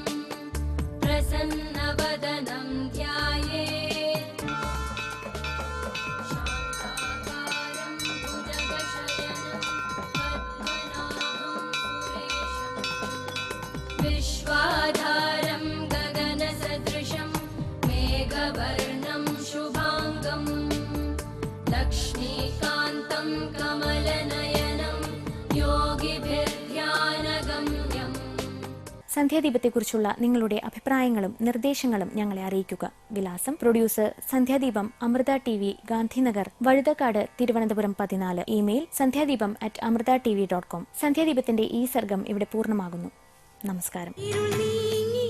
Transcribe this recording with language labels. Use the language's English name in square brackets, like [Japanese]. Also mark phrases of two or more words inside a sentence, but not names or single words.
[Sanskrit] प्रसन्नवदनं ध्यायेत् शान्ताकारं भुजगशयनं पद्मनाभं सुरेशं विश्वाधारं गगनसदृशं मेघवर्णं शुभाङ्गं लक्ष्मीकान्तं कमलनयनं योगिभिर्ध्यानगम्यम्. [Malayalam] സന്ധ്യാദീപത്തെക്കുറിച്ചുള്ള നിങ്ങളുടെ അഭിപ്രായങ്ങളും നിർദ്ദേശങ്ങളും ഞങ്ങളെ അറിയിക്കുക. വിലാസം: പ്രൊഡ്യൂസർ സന്ധ്യാദീപം, അമൃത TV, ഗാന്ധിനഗർ, വഴുതക്കാട്, തിരുവനന്തപുരം 14. ഇമെയിൽ sandhyadipam@amrita.tv.com. സന്ധ്യാദീപത്തിന്റെ ഈ സർഗം ഇവിടെ പൂർണ്ണമാകുന്നു. നമസ്കാരം.